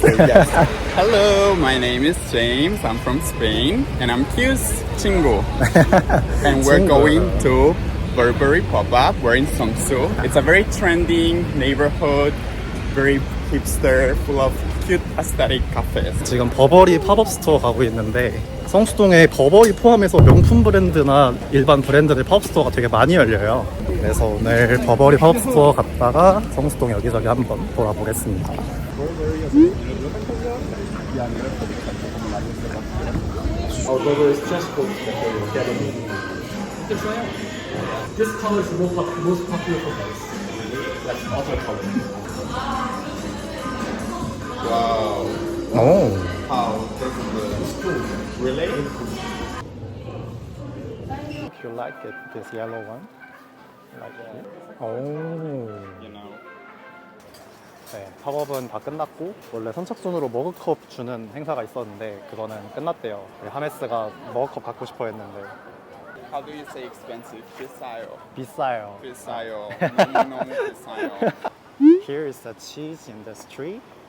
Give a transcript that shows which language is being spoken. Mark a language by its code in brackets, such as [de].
[en] Okay, yes. Hello, my name is James. I'm from Spain, and I'm Q's Chingo. And we're Chingo. going to Burberry Pop-Up. We're in Seongsu. It's a very trending neighborhood, very hipster, full of cute aesthetic cafes. [ko] 지금 버버리 팝업 스토어 가고 있는데 성수동에 버버리 포함해서 명품 브랜드나 일반 브랜드들 팝업 스토어가 되게 많이 열려요. 그래서 오늘 버버리 팝업 스토어 갔다가 성수동 여기저기 한번 돌아보겠습니다. [en] Burberry is just called This color is the most popular for guys. That's other color. Wow. Oh. How this is cool. Really? If you like it, this yellow one. Like it. Oh. You know. [ko] 네, 팝업은 다 끝났고 원래 선착순으로 머그컵 주는 행사가 있었는데 그거는 끝났대요. 하메스가 머그컵 갖고 싶어 했는데 [en] How do you say expensive? [ko] 비싸요. 비싸요. 비싸요. 너무 비싸요. [en] Here is the cheese in the street.